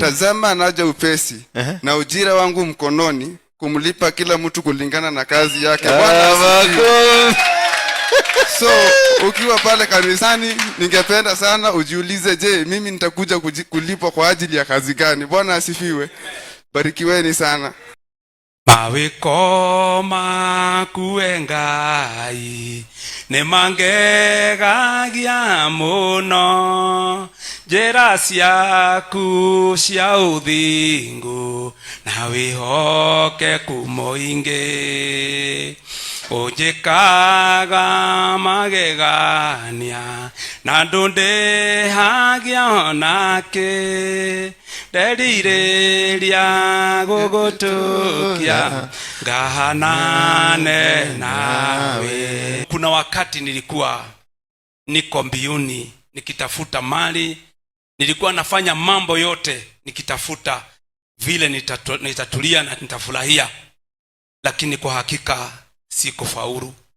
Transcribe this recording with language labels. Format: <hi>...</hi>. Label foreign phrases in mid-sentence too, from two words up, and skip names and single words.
<sw>Tazama naja upesi, na ujira wangu mkononi, kumlipa kila mtu kulingana na kazi yake. So ukiwa pale kanisani, ningependa sana ujiulize, je, mimi nitakuja kulipwa kwa ajili ya kazi gani? Bwana asifiwe. Barikiweni sana.</sw> <ki>Mawiko makuwe Ngai nĩ mangegagia mũno, njĩra ciaku cia ũthingu na wĩhokeku mũingĩ. Ũnjĩkaga magegania na ndũndĩhagia onakĩ, nderirĩria gũgũtũkia ngahanane nawe.</ki> <sw>Kuna wakati niko mbiuni nikitafuta mali, nilikuwa nafanya mambo yote nikitafuta vile nitatulia na nitafurahia, lakini kwa hakika sikufaulu.</sw>